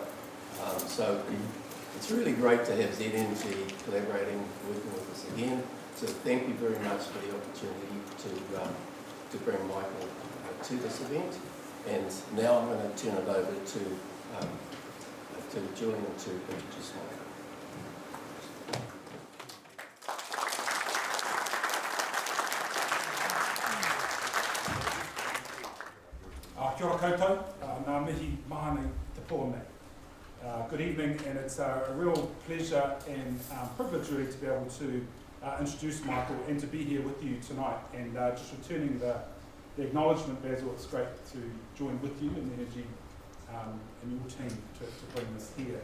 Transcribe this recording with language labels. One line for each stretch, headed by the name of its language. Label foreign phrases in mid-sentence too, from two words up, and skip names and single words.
English: So it's really great to have Z Energy collaborating, working with us again. So thank you very much for the opportunity to bring Michael to this event. And now I'm going to turn it over to Julian to introduce Michael.
Māori: Kia ora koutou, ngā mihi mahane te pōne.
English: Good evening, and it's a real pleasure and privilege really to be able to introduce Michael and to be here with you tonight. And just returning the acknowledgement, Basil, it's great to join with you in the Energy and your team to bring this here.